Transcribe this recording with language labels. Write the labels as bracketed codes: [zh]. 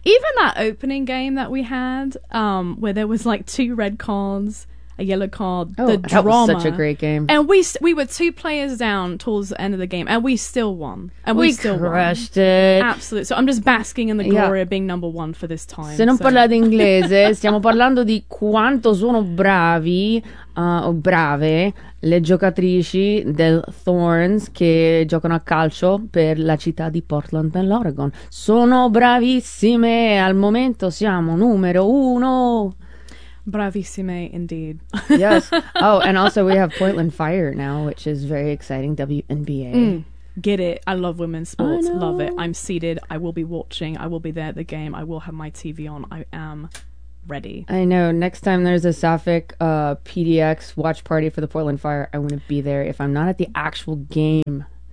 [en] Even that opening game that we had where there was like 2 red cards... A yellow card, that was such a great game. And we were 2 players down towards the end of the game, and we still won. And we still crushed won. Absolutely. So I'm just basking in the glory of being number one for this time. [it] Se non parlate inglese, stiamo parlando di quanto sono bravi, o brave, le giocatrici del Thorns che giocano a calcio per la città di Portland nell'Oregon. Sono bravissime, al momento siamo numero uno. [en] Bravissime indeed. Yes. Oh, and also we have Portland Fire now, which is very exciting. WNBA. Get it. I love women's sports. Love it. I'm seated. I will be watching. I will be there at the game. I will have my TV on. I am ready. I know. Next time there's a Sapphic PDX watch party for the Portland Fire, I want to be there if I'm not at the actual game.